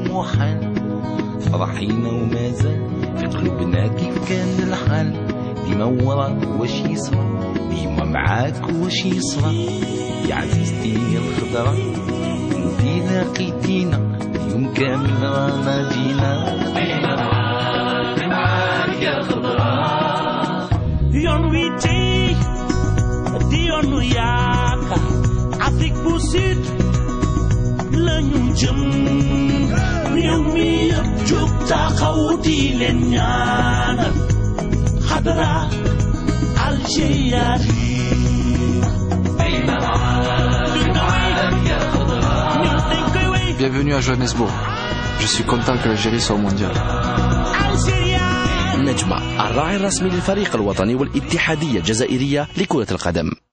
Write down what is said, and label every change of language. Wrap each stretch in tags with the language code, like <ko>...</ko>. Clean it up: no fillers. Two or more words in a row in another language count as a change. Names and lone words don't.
<ar>فرحان فرحينا ومازال في قلوبنا كيف كان الحال ديما وراك واش يصرى ديما معاك واش يصرى يا عزيزتي الخضرا انتي لاقيتينا يوم كامل رانا جينا معاك يا خضرا</ar> <wo>yoon wi tey di yoonu yaakaar Afrique bu Sud lañu jëm réew mi yëpp jóg taxaw di leen ñaanal xadra Algérie</wo> <fr>Bienvenue à Johannesburg. Je suis content que l'Algérie soit au mondial.</fr> <ar>نجمة الراعي الرسمي للفريق الوطني والاتحادية الجزائرية لكرة القدم.</ar>